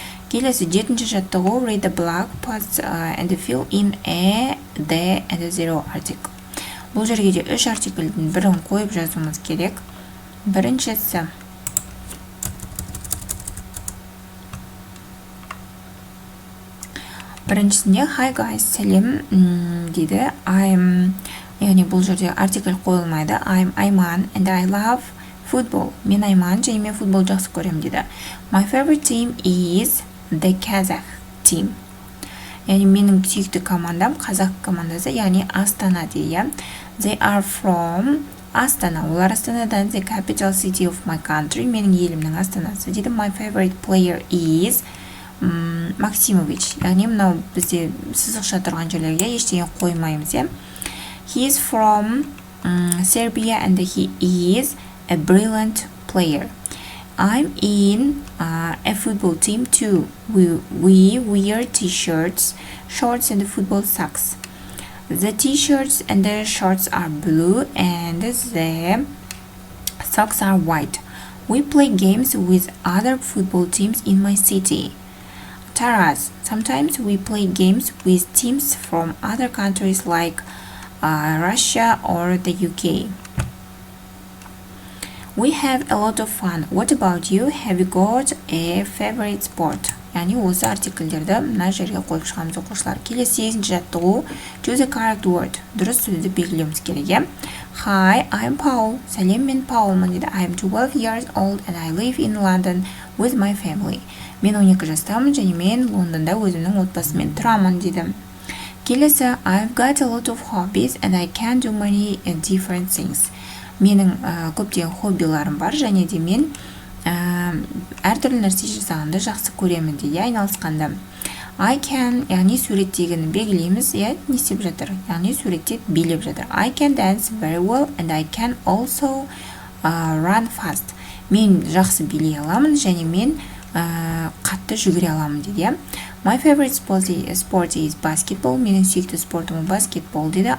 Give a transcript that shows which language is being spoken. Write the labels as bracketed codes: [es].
[kk] Келесі 7-ші жаттығу [en] read the block posts and fill in a, the, and the zero article. [kk] Бұл жерге де 3 артикльдің бірін қойып жазуымыз керек. Біріншісі біріншісінде [en] hi guys, [kk] сәлем дейді. Яғни бұл жерде артикль қойылмайды. [en] I'm Ayman and I love football. [kk] Мен Айман және мен футбол жақсы көрем дейді. [en] My favorite team is the Kazakh team. [kk] Яғни менің сүйікті командам қазақ командасы, яғни Астана дейді. [en] They are from Астана. [kk] Олар Астанадан [en] the capital city of my country. [kk] Менің елімнің Астанасы дейді. [en] My favorite player is Максимович. [kk] Яғни мынау бізде сызықша тұрған жерлерге ештеңе қоймаймыз. [en] He is from Serbia and he is a brilliant player. I'm in a football team too. We wear t-shirts, shorts and football socks. The t-shirts and the shorts are blue and the socks are white. We play games with other football teams in my city. Taras. Sometimes we play games with teams from other countries like Russia or the UK. We have a lot of fun. What about you? Have you got a favorite sport? [kk] яғни осы артикльдерді мына жерге қойып шығамыз оқушылар. Келесі 8-ші жаттығу [en] choose a correct word. [kk] Дұрыс сөзді белгілеуіміз керек. [en] Hi, I'm Paul. [kk] Сәлем, мен Паулмын дейді. [en] I'm 12 years old and I live in London with my family. [kk] Мен 12 жастамын және мен Лондонда өзімнің отбасыммен тұрамын дейді. Келесі [en] I've got a lot of hobbies and I can do many different things. [kk] Менің көптеген хоббиларым бар және де мен әртүрлі нәрсе жасағанды жақсы көремін дейді, айналысқанда. [en] I can, [kk] яғни суреттегіні белгілейміз, не істеп жатыр? Яғни суретте билеп жатыр. [en] I can dance very well and I can also run fast. [kk] Мен жақсы билей аламын және мен қатты жүгіре аламын дейді. [en] My favorite sport is basketball. [kk] Менің сүйікті спортым баскетбол дейді.